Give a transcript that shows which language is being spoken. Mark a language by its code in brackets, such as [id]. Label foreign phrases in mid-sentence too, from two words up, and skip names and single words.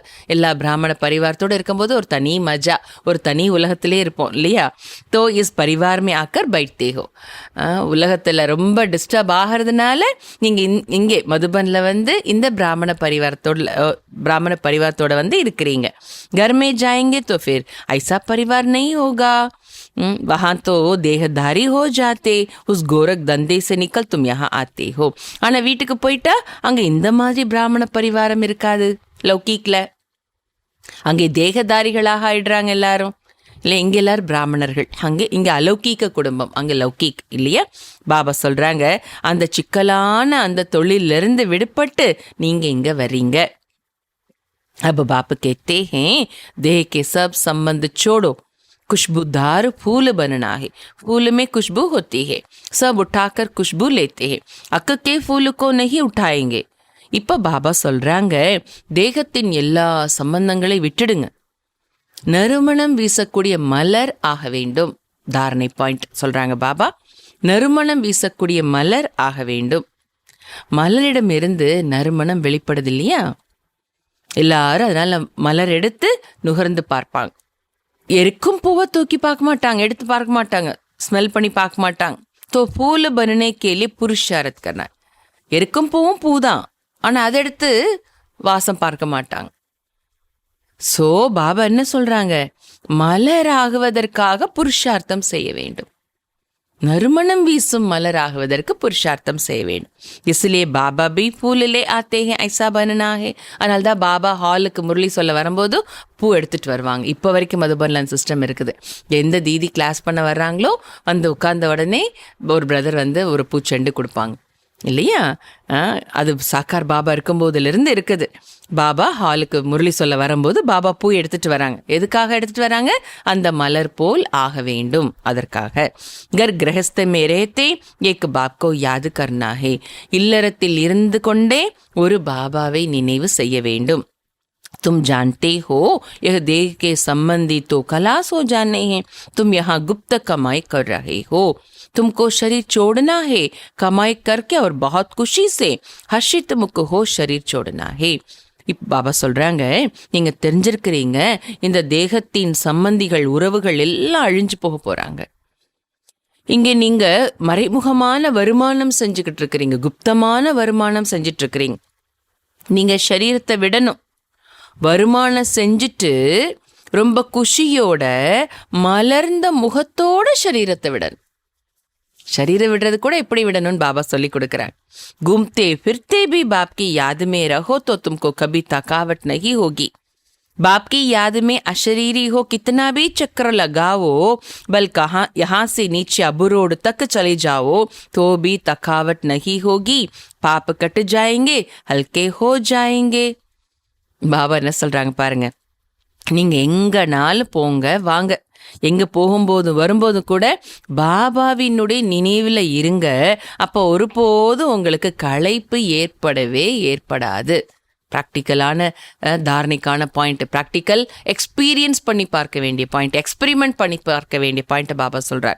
[ta] எல்லா பிராமண பரிவாரத்தோடு இருக்கும்போது ஒரு தனி மஜா, ஒரு தனி உலகத்திலே இருப்போம் இல்லையா? [hi] तो इस परिवार में आकर बैठे हो. [ta] உலகத்தில் ரொம்ப டிஸ்டர்ப் ஆகிறதுனால நீங்கள் இங்கே மதுபனில் வந்து இந்த பிராமண பரிவாரத்தோட வந்து இருக்கிறீங்க. [hi] घर में जाएंगे तो फिर ऐसा परिवार नहीं होगा. वहाँ तो देहधारी हो जाते, उस गोरख धंधे से निकल तुम यहाँ आते हो. [ta] ஆனால் வீட்டுக்கு போயிட்டா அங்கே இந்த மாதிரி பிராமண பரிவாரம் இருக்காது. லௌகீக்கில் அங்கே தேகதாரிகளாக ஆயிடுறாங்க எல்லாரும் இல்லை? இங்கே எல்லாரும் பிராமணர்கள், இங்கே அலௌகீக குடும்பம், அங்கே லௌகீக் இல்லையா? பாபா சொல்கிறாங்க, அந்த சிக்கலான அந்த தொழிலிருந்து விடுபட்டு நீங்கள் இங்கே வர்றீங்க. [hi] अब बाप कहते हैं, देह के सब संबंध छोड़ो, खुशबूदार फूल बनना है. फूल में खुशबू होती है, सब उठाकर खुशबू लेते हैं, अक्क के फूल को नहीं उठाएंगे. [ta] இப்போ பாபா சொல்றாங்க, தேகத்தின் எல்லா சம்பந்தங்களை விட்டுடுங்க, நறுமணம் வீசக்கூடிய மலர் ஆக வேண்டும். தாரணை பாயிண்ட் சொல்றாங்க பாபா, நறுமணம் வீசக்கூடிய மலர் ஆக வேண்டும். மலரிடமிருந்து நறுமணம் வெளிப்படுது இல்லையா? எல்லாரும் அதனால மலர் எடுத்து நுகர்ந்து பார்ப்பாங்க. எருக்கும் பூவை தூக்கி பார்க்க மாட்டாங்க, எடுத்து பார்க்க மாட்டாங்க, ஸ்மெல் பண்ணி பார்க்க மாட்டாங்க. [hi] तो फूल बनने के लिए पुरुषार्थ करना. [ta] எருக்கும் பூவும் பூதான், ஆனால் அதை எடுத்து வாசம் பார்க்க மாட்டாங்க. ஸோ பாபா என்ன சொல்றாங்க, மலர் ஆகுவதற்காக புருஷார்த்தம் செய்ய வேண்டும், நறுமணம் வீசும் மலர் ஆகுவதற்கு புருஷார்த்தம் செய்ய வேண்டும். [hi] इसलिए பாபா भी फूल ले आते हैं, ऐसा बनना है. [ta] அதனால தான் பாபா ஹாலுக்கு முரளி சொல்ல வரும்போது பூ எடுத்துகிட்டு வருவாங்க. இப்போ வரைக்கும் மதுபன்லான் சிஸ்டம் இருக்குது. எந்த தீதி கிளாஸ் பண்ண வர்றாங்களோ வந்து உட்கார்ந்த உடனே ஒரு பிரதர் வந்து ஒரு பூச்செண்டு கொடுப்பாங்க இல்லையா? அது சாக்கார் பாபா இருக்கும்போதுலேருந்து இருக்குது. பாபா ஹாலுக்கு முரளி சொல்ல வரும்போது பாபா பூ எடுத்துட்டு வராங்க. எதுக்காக எடுத்துட்டு வராங்க? அந்த மலர் போல் ஆக வேண்டும், அதற்காக. [hi] घर गृहस्थ में रहते एक बाप को याद करना है. [ta] இல்லறத்தில் இருந்து கொண்டே ஒரு பாபாவை நினைவு செய்ய வேண்டும். [hi] तुम जानते हो यह देह के संबंधी तो खलास हो जाने हैं, तुम यहाँ गुप्त कमाई कर रहे हो. तुमको शरीर छोड़ना है, कमाई करके और बहुत खुशी से हर्षित मुख हो शरीर छोड़ना है. [ta] இப்போ பாபா சொல்கிறாங்க, நீங்கள் தெரிஞ்சிருக்கிறீங்க இந்த தேகத்தின் சம்பந்திகள் உறவுகள் எல்லாம் அழிஞ்சு போக போகிறாங்க. இங்கே நீங்கள் மறைமுகமான வருமானம் செஞ்சுக்கிட்டு இருக்கிறீங்க, குப்தமான வருமானம் செஞ்சிட்ருக்கிறீங்க. நீங்கள் சரீரத்தை விடணும், வருமானம் செஞ்சுட்டு ரொம்ப குஷியோட மலர்ந்த முகத்தோட சரீரத்தை விடணும். शरीर विடுறது கூட எப்படி விடணும்னு பாபா சொல்லி கொடுக்குறாங்க. [hi] घूमते फिरते भी बाप की याद में रहो तो तुमको कभी थकावट नहीं होगी. बाप की याद में अशरीरी हो कितना भी चक्कर लगाओ, बल कहाँ यहाँ से नीचे अबू रोड तक चले जाओ तो भी थकावट नहीं होगी. पाप कट जाएंगे, हल्के हो जाएंगे. [ta] பாபா என்ன சொல்றாங்க பாருங்க, நீங்க எங்கனாலும் போங்க வாங்க, எங்க போகும்போது வரும்போது கூட பாபாவினுடைய நினைவில் இருங்க. அப்போ ஒருபோதும் உங்களுக்கு களைப்பு ஏற்படவே ஏற்படாது. ப்ராக்டிக்கலான தாரணைக்கான பாயிண்ட், [en] practical experience [ta] பண்ணி பார்க்க வேண்டிய பாயிண்ட், எக்ஸ்பெரிமெண்ட் பண்ணி பார்க்க வேண்டிய பாயிண்ட்டை பாபா சொல்கிறார்.